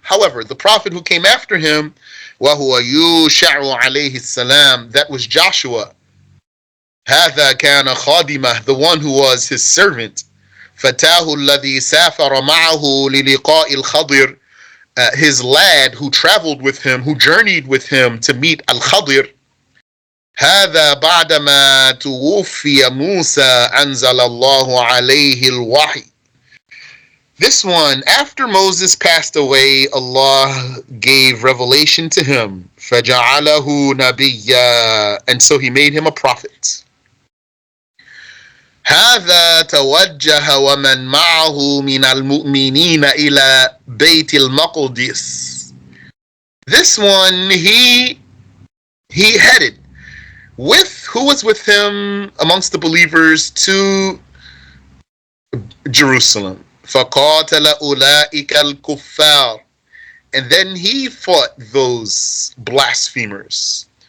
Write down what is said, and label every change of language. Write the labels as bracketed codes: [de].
[en] However, the prophet who came after him, [ar] وهو يوشع عليه السلام, [en] that was Joshua. [ar] هذا كان خادمه, [en] the one who was his servant. [ar] فتاه الذي سافر معه للقاء الخضر, [en] his lad who traveled with him, who journeyed with him to meet Al-Khadir. [ar] هذا بعدما توفي موسى أنزل الله عليه الوحي. [en] This one, after Moses passed away, Allah gave revelation to him. [ar] فَجَعَلَهُ نَبِيًّا. [en] And so he made him a prophet. [ar] هذا توجه ومن معه من المؤمنين إلى بيت المقدس. [en] This one, he headed with who was with him amongst the believers to Jerusalem. [ar] فَقَاتَلَ أُولَٰئِكَ الْكُفَّارِ. [en] And then he fought those blasphemers.